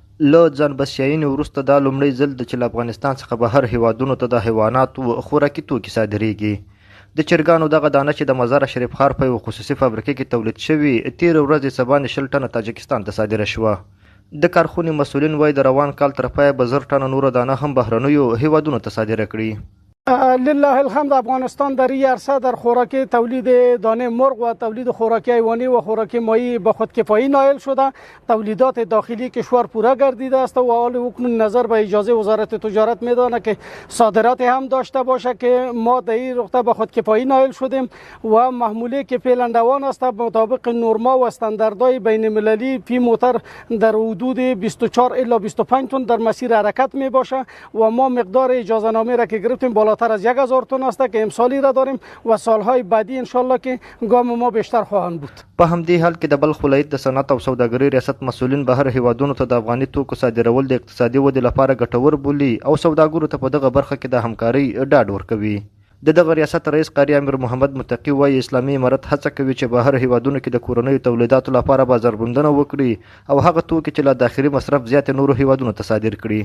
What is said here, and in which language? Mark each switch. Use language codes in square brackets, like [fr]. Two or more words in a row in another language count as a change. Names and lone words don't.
[ps] له ځان بسیاینې وروسته دا لومړی ځل ده چې له افغانستان څخه بهر هیوادونو ته د حیواناتو خوراکي توکي صادریږي. د چرګانو دغه دانه چې د مزار شریف ښار په یوه خصوصي فابریکه کې تولید شوي تېره ورځ سبا 20 ټنه تاجکستان ته صادره شوه. د کارخونې مسؤلین وایي د روان کال تر پایه به 1000 ټنه نوره دانه هم بهرنیو هیوادونو ته صادره کړي. [ar] لله الحمد [fa] افغانستان در این عرصه در خوراکی تولید دانه مرغ و تولید خوراکی حیوانی و خوراکی ماهی به خودکفایی نائل شده. تولیدات داخلی کشور پوره گردیده است و حال اکنون نظر به اجازه وزارت تجارت میدانه که صادرات هم داشته باشه که ما در این نقطه به خودکفایی نائل شدیم و محموله که فعلا روان است مطابق نورما و استانداردهای بین المللی فی موتر در حدود 24 الی 25 تن در مسیر حرکت می باشه و ما مقدار اجازه نامه را که گرفتیم بالاتر از 1000 تن است که امسالی را داریم و سالهای بعدی انشالله که گام ما بیشتر خواهند بود. [ps] په همدې حال کې د بلخ ولایت د صنعت او سوداګرۍ ریاست مسؤلین بهر هیوادونو ته د افغاني توکو صادرول د اقتصادي ودې لپاره ګټور بولي او سوداګرو ته په دغه برخه کې د همکارۍ ډاډ ورکوي. د دغه ریاست رئیس قاری امیر محمد متقي وایي اسلامي امارت هڅه کوي چې بهر هیوادونو کې د کورنیو تولیداتو لپاره بازارموندنه وکړي او هغه توکي چې له داخلي مصرف زیات نورو هیوادونو ته صادر کړي.